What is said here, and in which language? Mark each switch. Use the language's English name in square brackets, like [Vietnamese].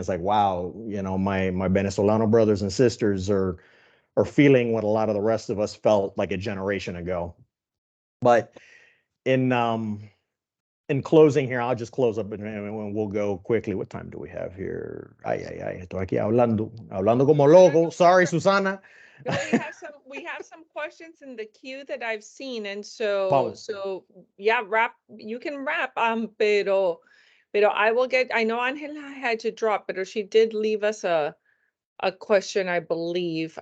[English] It's like, wow, my Venezolano brothers and sisters are feeling what a lot of the rest of us felt like a generation ago. But in closing here, I'll just close up and we'll go quickly. What time do we have here? [Spanish] Estoy aquí hablando como loco. [English] Sorry, Susana. No, we have some questions in the queue that I've seen, and [Spanish] Vamos. [English] so yeah, you can wrap. [Spanish] Pero [English] I will get. I know Angela had to drop, but she did leave us a question, I believe.